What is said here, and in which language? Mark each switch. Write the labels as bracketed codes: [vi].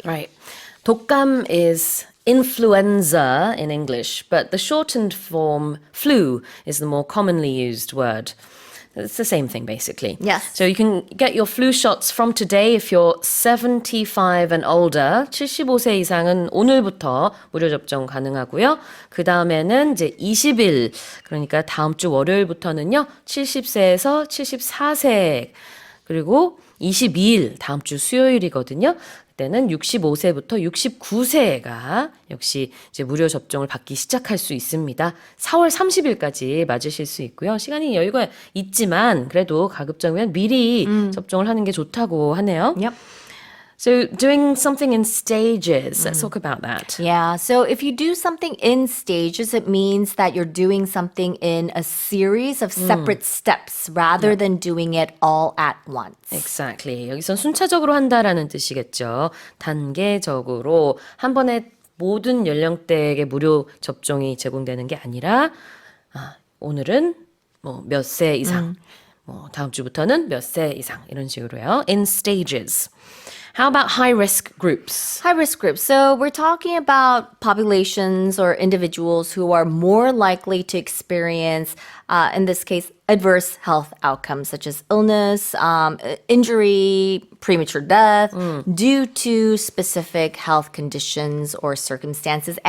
[en] Right. 독감 is influenza in English, but the shortened form flu is the more commonly used word. It's the same thing, basically. Yes. So you can get your flu shots from today if you're 75 and older. [ko] 75세 이상은 오늘부터 무료 접종 가능하고요. 그 다음에는 이제 20일, 그러니까 다음 주 월요일부터는요. 70세에서 74세, 그리고 22일, 다음 주 수요일이거든요. 그때는 65세부터 69세가 역시 이제 무료 접종을 받기 시작할 수 있습니다. 4월 30일까지 맞으실 수 있고요. 시간이 여유가 있지만 그래도 가급적이면 미리 접종을 하는 게 좋다고 하네요. [en] Yep. So doing something in stages, let's talk about that. Yeah, so if you do something in stages, it means that you're doing something in a series of separate steps rather than doing it all at once. Exactly. [ko] 여기선 순차적으로 한다라는 뜻이겠죠. 단계적으로 한 번에 모든 연령대에게 무료 접종이 제공되는 게 아니라 오늘은 뭐 몇 세 이상, 뭐 다음 주부터는 몇 세 이상 이런 식으로요. [en] In stages. How about high-risk groups? High-risk groups. So we're talking about populations or individuals who are more likely to experience, in this case, adverse health outcomes such as illness, injury, premature death due to specific health conditions or circumstances.